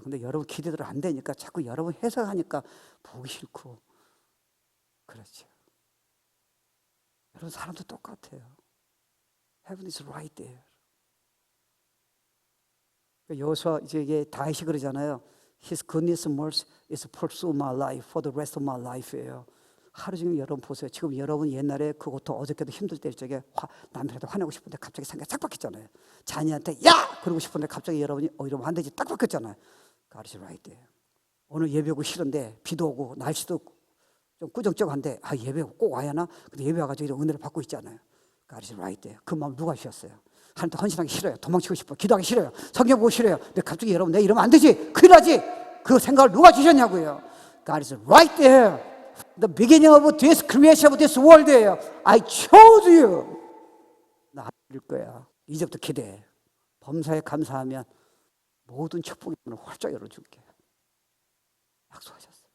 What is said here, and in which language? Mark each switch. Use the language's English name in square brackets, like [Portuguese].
[Korean] 근데 여러분 기대대로 안 되니까 자꾸 여러분 해석하니까 보기 싫고 그렇죠. 여러분 사람도 똑같아요. [English] Heaven is right there. [Korean] 여호수아 이제 이게 다윗이 그러잖아요. [English] His goodness and mercy is pursue my life for the rest of my life예요. [Korean] 하루 종일 여러분 보세요. 지금 여러분 옛날에 그것도 어저께도 힘들 때 적에 남편한테 화내고 싶은데 갑자기 생각이 딱 바뀌었잖아요. 자녀한테 야! 그러고 싶은데 갑자기 여러분이 이러면 안 되지 딱 바뀌었잖아요. [English] God is right there. [Korean] 오늘 예배 오고 싫은데 비도 오고 날씨도 좀 꾸정쩍한데 예배 꼭 와야 하나? 근데 예배 와가지고 이런 은혜를 받고 있잖아요. [English] God is right there. [Korean] 그 마음 누가 주셨어요? 하나님한테 헌신하기 싫어요. 도망치고 싶어요. 기도하기 싫어요. 성경 보기 싫어요. 근데 갑자기 여러분 내가 이러면 안 되지. 큰일 나지. 그 생각을 누가 주셨냐고요. [English] God is right there. The beginning of this creation of this world예요. I chose you. [Korean] 나 알릴 거야. 이제부터 기대해. 범사에 감사하면 모든 축복의 문을 활짝 열어줄게. 약속하셨어요.